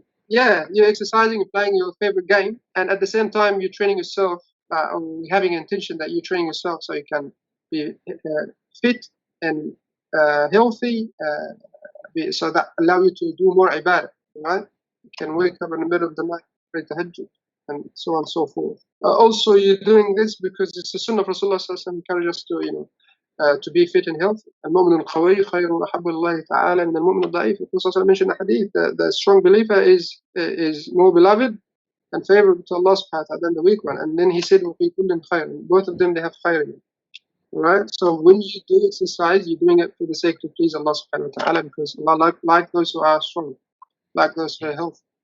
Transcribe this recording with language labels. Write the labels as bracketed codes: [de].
[en] Yeah, you're exercising, you're playing your favorite game, and at the same time, you're training yourself, or having an intention that you're training yourself so you can be fit and healthy, so that allow you to do more ibadah, right? You can wake up in the middle of the night, pray tahajjud, and so on and so forth. Also, you're doing this because it's the sunnah of Rasulullah encourage us to be fit and healthy. [ar] المؤمن القوي خير وأحب الله تعالى من المؤمن الضعيف. [en] The Prophet mentioned a hadith that the strong believer is more beloved and favorable to Allah subhanahu wa ta'ala than the weak one. And then he said, [ar] وَفِي كُلٍّ خَيْرٍ. [en] Both of them, they have khayr in it. Right? So when you do exercise, you're doing it for the sake to please Allah subhanahu wa ta'ala, because Allah like those who are strong, like those who are healthy.